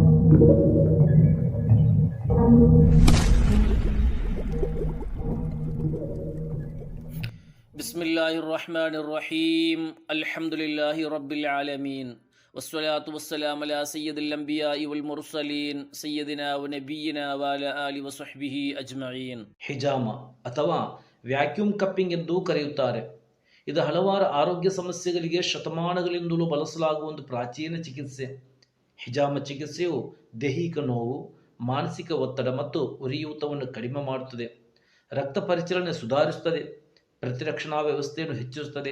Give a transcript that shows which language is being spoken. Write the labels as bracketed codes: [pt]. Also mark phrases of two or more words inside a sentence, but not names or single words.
[ar] Bismillahirrahmanirrahim. الحمد لله رب العالمين والصلاة والسلام على سيد الأنبياء والمرسلين سيدنا ونبينا وعلى آله وصحبه أجمعين. [kn] ಹಿಜಾಮ ಅಥವಾ [en] vacuum cupping [kn] ಎಂದು ಕರೆಯುತ್ತಾರೆ. ಇದು ಹಲವಾರು ಆರೋಗ್ಯ ಸಮಸ್ಯೆಗಳಿಗೆ ಶತಮಾನಗಳಿಂದಲೂ ಬಳಸಲಾಗುವ ಒಂದು ಪ್ರಾಚೀನ ಚಿಕಿತ್ಸೆ. ಹಿಜಾಮ ಚಿಕಿತ್ಸೆಯು ದೈಹಿಕ ನೋವು, ಮಾನಸಿಕ ಒತ್ತಡ ಮತ್ತು ಉರಿಯೂತವನ್ನು ಕಡಿಮೆ ಮಾಡುತ್ತದೆ, ರಕ್ತ ಪರಿಚಲನೆ ಸುಧಾರಿಸುತ್ತದೆ, ಪ್ರತಿರಕ್ಷಣಾ ವ್ಯವಸ್ಥೆಯನ್ನು ಹೆಚ್ಚಿಸುತ್ತದೆ.